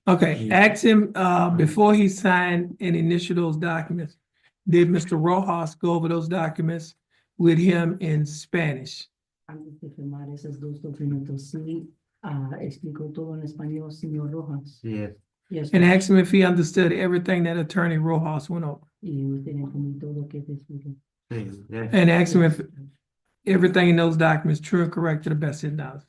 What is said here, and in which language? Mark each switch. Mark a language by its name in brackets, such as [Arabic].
[English] Okay, ask him, before he signed and initial those documents, did Mr. Rojas go over those documents with him in Spanish? [Spanish] Antes de firmar esos dos documentos, sí, explicó todo en español, señor Rojas. [English] Yes. Yes, And Judge. ask him if he understood everything that Attorney Rojas went over. [Spanish] Y usted entendió todo lo que te expliqué. [English] And ask him if everything in those documents true and correct to the best of his knowledge.